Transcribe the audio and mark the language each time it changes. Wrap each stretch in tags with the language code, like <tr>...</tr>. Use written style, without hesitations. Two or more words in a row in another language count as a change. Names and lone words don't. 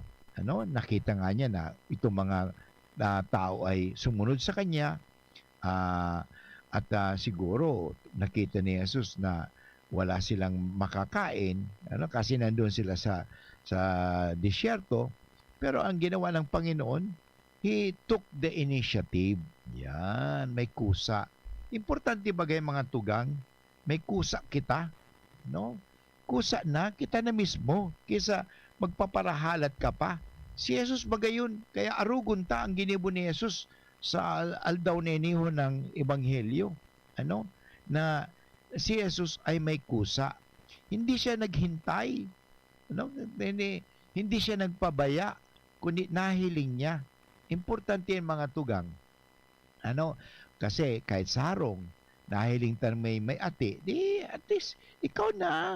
<tl>Nakita nga niya na itong mga tao ay sumunod sa kanya at siguro nakita ni Jesus na wala silang makakain kasi nandoon sila sa disyerto, pero ang ginawa ng Panginoon,</tl> <en>He took the initiative.</en> <tl>Yan, may kusa.</tl> <bik>Importante bagay mga tugang, may kusa kita, kusa na kita na mismo kaysa magpaparahalat ka pa. Si Jesus bagayon, kaya arugon ta ang ginibo ni Jesus sa aldaw neniho ng Ebanghelyo.</bik> <tl>Na si Jesus ay may kusa. Hindi siya naghintay. Hindi siya nagpabaya, kundi nahiling niya.</tl> <bik>Importante yan mga tugang. Kasi kahit sarong, nahiling tan may ati, di</bik> <en>at least</en> <bik>ikaw na.</bik>